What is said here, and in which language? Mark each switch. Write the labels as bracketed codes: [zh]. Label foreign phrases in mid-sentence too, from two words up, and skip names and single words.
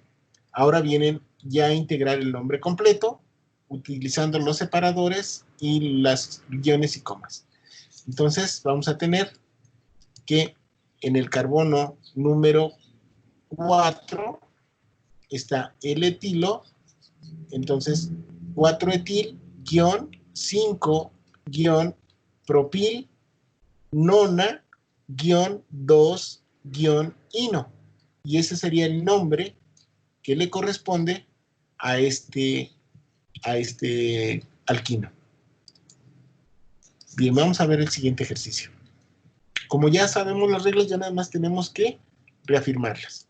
[es] Ahora vienen ya a integrar el nombre completo, utilizando los separadores y las guiones y comas. Entonces, vamos a tener que en el carbono número 4 está el etilo, entonces 4-etil, 5, propil, nona, 2, ino. Y ese sería el nombre que le corresponde a este alquino. Bien, vamos a ver el siguiente ejercicio. Como ya sabemos las reglas, ya nada más tenemos que reafirmarlas.